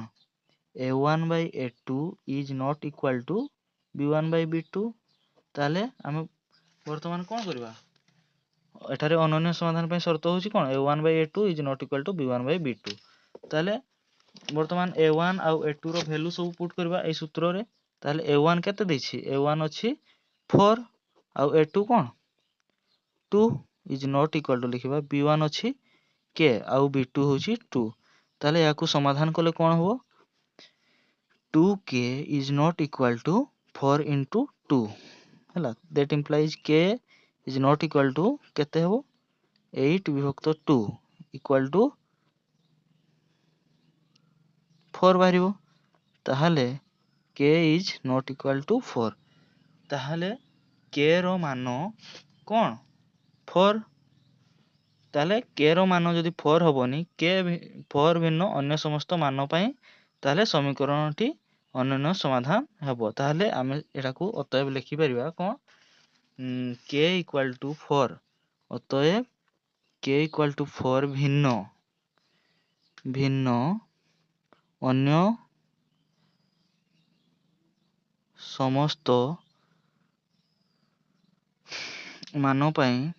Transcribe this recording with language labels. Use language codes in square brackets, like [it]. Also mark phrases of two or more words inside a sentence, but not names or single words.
[en] a1 by a2 is not equal to b1 by b2। [or] ତାହେଲେ ଆମେ ବର୍ତ୍ତମାନ କ'ଣ କରିବା? ଏଠାରେ ଅନନ୍ୟ ସମାଧାନ ପାଇଁ ସର୍ତ୍ତ ହେଉଛି କ'ଣ? [en] a1 by a2 is not equal to b1 by b2। [or] ତାହେଲେ ବର୍ତ୍ତମାନ a1 ଆଉ a2 ର ଭ୍ୟାଲୁ ସବୁ ପୁଟ୍ କରିବା ଏଇ ସୂତ୍ରରେ। ତାହେଲେ a1 କେତେ ଦେଇଛି? a1 ଅଛି 4, ଆଉ a2 କ'ଣ? [en] 2 is not equal to ଲେଖିବା। [or] b1 ଅଛି k, ଆଉ b2 ହେଉଛି 2। ତାହେଲେ ଏହାକୁ ସମାଧାନ କଲେ କ'ଣ ହେବ? [en] 2k is not equal to 4 into 2 ହେଲା। that implies k is not equal to କେତେ ହେବ? [or] 8 ବିଭକ୍ତ 2 [en] equal to [or] 4 ବାହାରିବ। [en] ତାହେଲେ k is not equal to 4। [or] ତାହେଲେ k ର ମାନ କ'ଣ? 4। ତାହେଲେ k ର ମାନ ଯଦି 4 ହବନି, 4 ଭିନ୍ନ ଅନ୍ୟ ସମସ୍ତ ମାନ ପାଇଁ, ତାହେଲେ ସମୀକରଣଟି ଅନନ୍ୟ ସମାଧାନ ହେବ। ତାହେଲେ ଆମେ ଏଟାକୁ ଅତଏବ ଲେଖିପାରିବା କ'ଣ? [en] k equal to 4। [or] ଅତଏବ [en] k equal to 4 [or] ଭିନ୍ନ ଅନ୍ୟ ସମସ୍ତ ମାନ ପାଇଁ